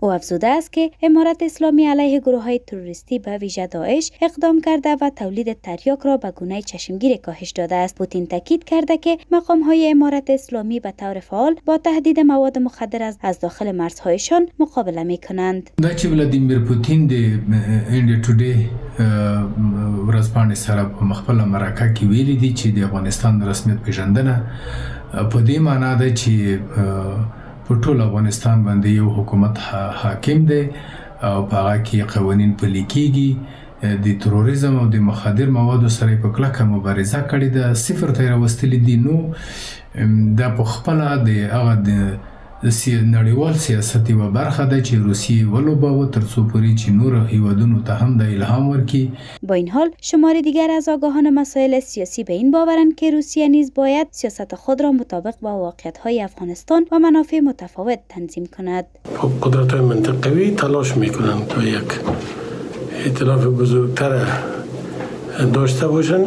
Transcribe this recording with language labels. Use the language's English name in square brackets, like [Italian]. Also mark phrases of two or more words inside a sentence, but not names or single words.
[Persian] او افزوده است که امارت اسلامی علیه گروه‌های تروریستی به ویژه داعش اقدام کرده و تولید تریاک را به گونه چشمگیر کاهش داده است. پوتین تاکید کرده که مقام‌های امارت اسلامی به طور فعال با تهدید مواد مخدر از داخل مرزهایشان مقابله می‌کنند. [Pashto] دا چې ولادیمیر پوتین د انډیا ټوډے ورځپاڼې سره په مخفله مرکه کې ویلي دي چې د افغانستان رسمیت پیژندنه په دې معنا ده چې په ټول افغانستان باندې یو حکومت حاکم دی او په هغه کې قوانین پلي کیږي. د تروریزم او د مخدر موادو سره په کلکه مبارزه کړې ده، صفر ته راوستلې دي. نو دا په خپله د هغه د نړیوال سیاست یوه برخه ده چې روسیې ولوباوه تر څو پورې چې نورو هیوادونو ته هم د الهام ورکړي. [Persian] با این حال شماری دیگر از آگاهان مسائل سیاسی به این باورند که روسیه نیز باید سیاست خود را مطابق با واقعیت‌های افغانستان و منافع متفاوت تنظیم کند. قدرت‌های منطقوی تلاش می‌کنند تا یک ائتلاف بزرگتر داشته باشند.